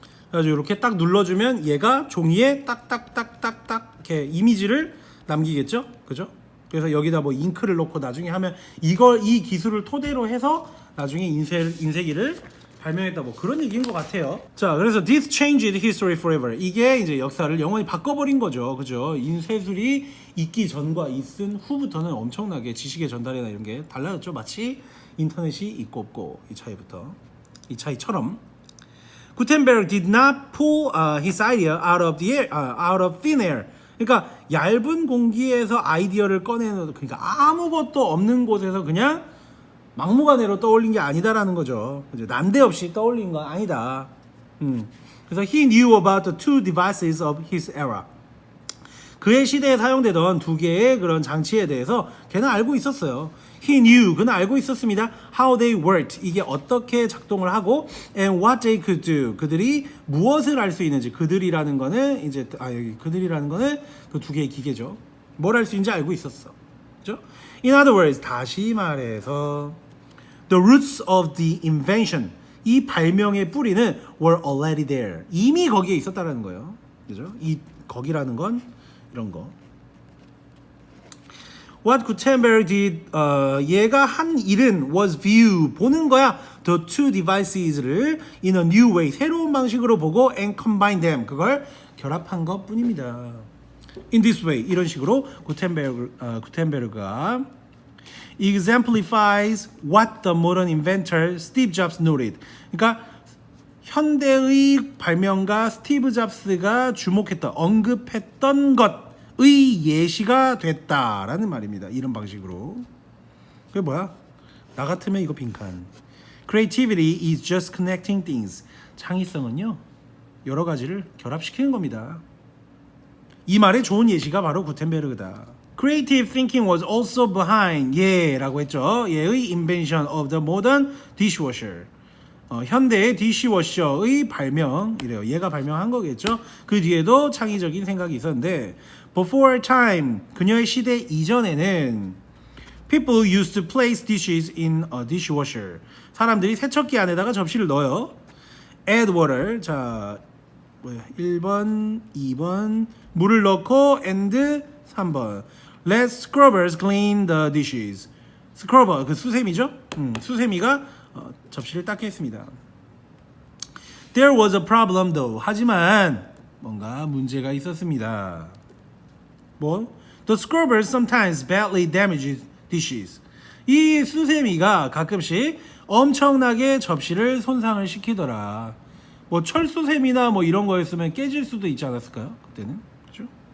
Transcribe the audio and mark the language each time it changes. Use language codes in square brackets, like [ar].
[ko] 그래가지고 이렇게 딱 눌러주면 얘가 종이에 딱딱딱딱딱 이렇게 이미지를 남기겠죠, 그죠? 그래서 여기다 뭐 잉크를 넣고 나중에 하면 이 기술을 토대로 해서 나중에 인쇄기를 발명했다, 뭐 그런 얘기인 것 같아요. 자, 그래서 [en] this changed history forever. [ko] 이게 이제 역사를 영원히 바꿔버린 거죠, 그죠? 인쇄술이 있기 전과 있은 후부터는 엄청나게 지식의 전달이나 이런 게 달라졌죠. 마치 인터넷이 있고 없고 이 차이처럼. [en] 구텐베르그 did not pull his idea out of thin air. [ko] 그러니까 얇은 공기에서 아이디어를 꺼내는, 그러니까 아무것도 없는 곳에서 그냥 막무가내로 떠올린 게 아니다라는 거죠. 난데없이 떠올린 건 아니다. 그래서 [en] he knew about the two devices of his era. [ko] 그의 시대에 사용되던 두 개의 그런 장치에 대해서 걔는 알고 있었어요. [en] He knew, [ko] 그는 알고 있었습니다. [en] How they worked, [ko] 이게 어떻게 작동을 하고, [en] and what they could do, [ko] 그들이 무엇을 할 수 있는지. 그들이라는 거는 이제 여기 그들이라는 거는 그 두 개의 기계죠. 뭘 할 수 있는지 알고 있었어. 그죠? [en] In other words, [ko] 다시 말해서 [en] the roots of the invention, [ko] 이 발명의 뿌리는 [en] were already there. [ko] 이미 거기에 있었다라는 거예요. 그죠? 이 거기라는 건 이런 거. [en] What Gutenberg did, [ko] 얘가 한 일은 [en] was view, [ko] 보는 거야. [en] The two devices를 in a new way, [ko] 새로운 방식으로 보고 [en] and combine them, [ko] 그걸 결합한 것 뿐입니다. [en] In this way, [ko] 이런 식으로 [en] 구텐베르그가 exemplifies what the modern inventor Steve Jobs noted. [ko] 그러니까 현대의 발명가 스티브 잡스가 주목했던, 언급했던 것의 예시가 됐다라는 말입니다. 이런 방식으로. 그게 뭐야? 나 같으면 이거 빈칸. [en] Creativity is just connecting things. [ko] 창의성은요, 여러 가지를 결합시키는 겁니다. 이 말의 좋은 예시가 바로 구텐베르그다. [en] Creative thinking was also behind, [ko] 라고 했죠. 얘의 [en] invention of the modern dishwasher. [ko] 현대의 디시워셔의 발명, 이래요. 얘가 발명한 거겠죠. 그 뒤에도 창의적인 생각이 있었는데, [en] before time, [ko] 그녀의 시대 이전에는 [en] people used to place dishes in a dishwasher. [ko] 사람들이 세척기 안에다가 접시를 넣어요. [en] add water. [ko] 자, 1번, 2번 물을 넣고 [en] and 3번 let scrubbers clean the dishes. [ko] 스크러버, 그 수세미죠? 수세미가 접시를 닦게 했습니다. [en] There was a problem though. [ko] 하지만 뭔가 문제가 있었습니다. 뭐? [en] The scrubbers sometimes badly damage dishes. [ko] 이 수세미가 가끔씩 엄청나게 접시를 손상을 시키더라. 뭐 철수세미나 뭐 이런 거였으면 깨질 수도 있지 않았을까요? 그때는. 그렇죠?